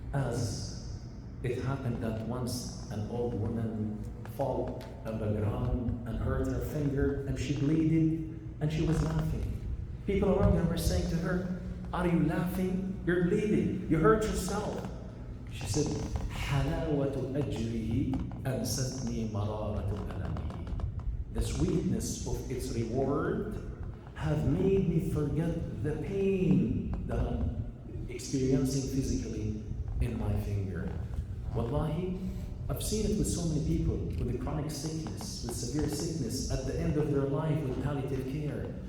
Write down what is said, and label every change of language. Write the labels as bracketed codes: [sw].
[en] As it happened that once an old woman fell on the ground and hurt her finger and she bleeded and she was laughing. People around her were saying to her, are you laughing? You're bleeding. You hurt yourself. She said, [ar] حلاوة أجره أنستني مرارة ألمه. [en] The sweetness of its reward have made me forget the pain that I'm experiencing physically in my finger. Wallahi, I've seen it with so many people with a chronic sickness, with severe sickness at the end of their life with palliative care.